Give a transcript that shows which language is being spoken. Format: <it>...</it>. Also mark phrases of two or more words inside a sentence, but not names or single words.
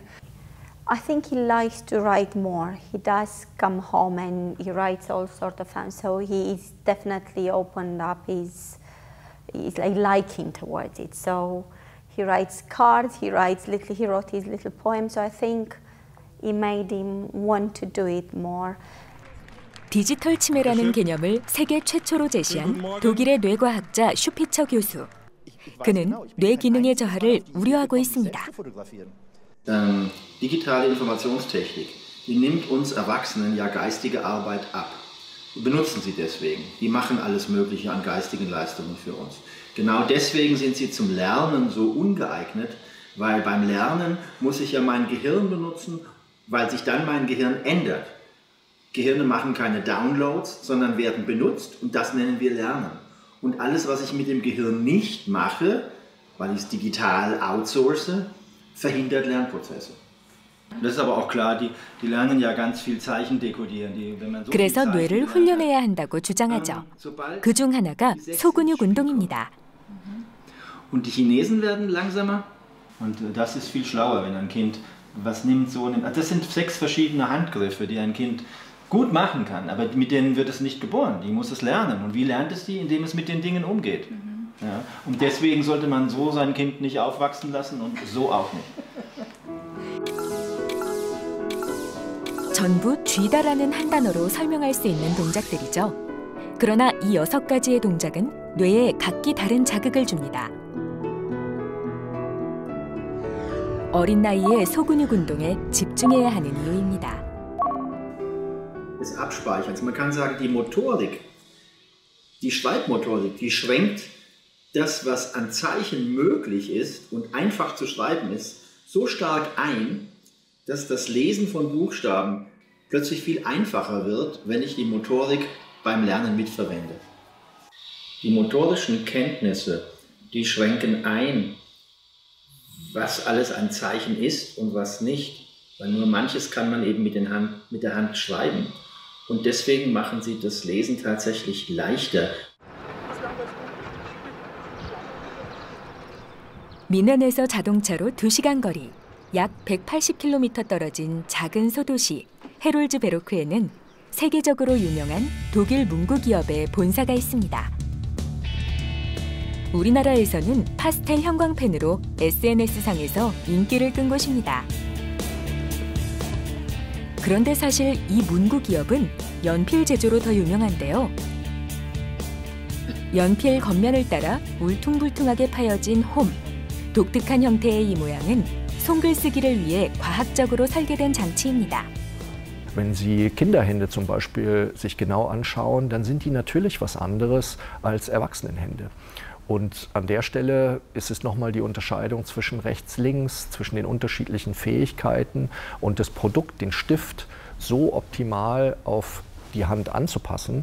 <en>I think he likes to write more. He does come home and he writes all sorts of things. So he is definitely opened up his like liking towards it. So he writes cards, he wrote his little poems. So I think it made him want to do it more.</en> <ko>디지털 치매라는 개념을 세계 최초로 제시한 독일의 뇌과학자 슈피처 교수. 그는 뇌 기능의 저하를 우려하고 있습니다.</ko> <de>Digitale Informationstechnik, die nimmt uns Erwachsenen ja geistige Arbeit ab. Wir benutzen sie deswegen. Die machen alles Mögliche an geistigen Leistungen für uns. Genau deswegen sind sie zum Lernen so ungeeignet, weil beim Lernen muss ich ja mein Gehirn benutzen, weil sich dann mein Gehirn ändert. Gehirne machen keine Downloads, sondern werden benutzt und das nennen wir Lernen. Und alles, was ich mit dem Gehirn nicht mache, weil ich es digital outsource, verhindert Lernprozesse. Das ist aber auch klar, die lernen ja ganz viel Zeichen dekodieren.</de> <ko>그래서 뇌를 훈련해야 한다고 주장하죠. 그중 하나가 소근육 운동입니다.</ko> <de>Und die Chinesen werden langsamer. Und das ist viel schlauer, wenn ein Kind was nimmt, so nimmt. Das sind 6 verschiedene Handgriffe, die ein Kind gut machen kann, aber mit denen wird es nicht geboren. Die muss es lernen. Und wie lernt es die? Indem es mit den Dingen umgeht. Ja, und deswegen sollte man so sein Kind nicht aufwachsen lassen und so auch nicht.</de> <ko>전부 쥐다라는 한 단어로 설명할 수 있는 동작들이죠. 그러나 이 6가지의 동작은 뇌에 각기 다른 자극을 줍니다. 어린 나이에 소근육 운동에 집중해야 하는 이유입니다.</ko> <de>Des Abspeicherns. Man kann sagen, die Motorik, die Schreibmotorik, die schwenkt das, was an Zeichen möglich ist und einfach zu schreiben ist, so stark ein, dass das Lesen von Buchstaben plötzlich viel einfacher wird, wenn ich die Motorik beim Lernen mitverwende. Die motorischen Kenntnisse, die schränken ein, was alles an Zeichen ist und was nicht, weil nur manches kann man eben mit der Hand schreiben. Und deswegen machen sie das Lesen tatsächlich leichter.</de> <ko>미넨에서 자동차로 2시간 거리, 약 180km 떨어진 작은 소도시 헤롤즈베로크에는 세계적으로 유명한 독일 문구 기업의 본사가 있습니다. 우리나라에서는 파스텔 형광펜으로 SNS상에서 인기를 끈 곳입니다. 그런데 사실 이 문구 기업은 연필 제조로 더 유명한데요. 연필 겉면을 따라 울퉁불퉁하게 파여진 홈, 독특한 형태의 이 모양은 손글쓰기를 위해 과학적으로 설계된 장치입니다.</ko> <de>Wenn Sie Kinderhände zum Beispiel sich genau anschauen, dann sind die natürlich was anderes als Erwachsenenhände. Und an der Stelle ist es nochmal die Unterscheidung zwischen rechts-links, zwischen den unterschiedlichen Fähigkeiten und das Produkt, den Stift, so optimal auf die Hand anzupassen.</de>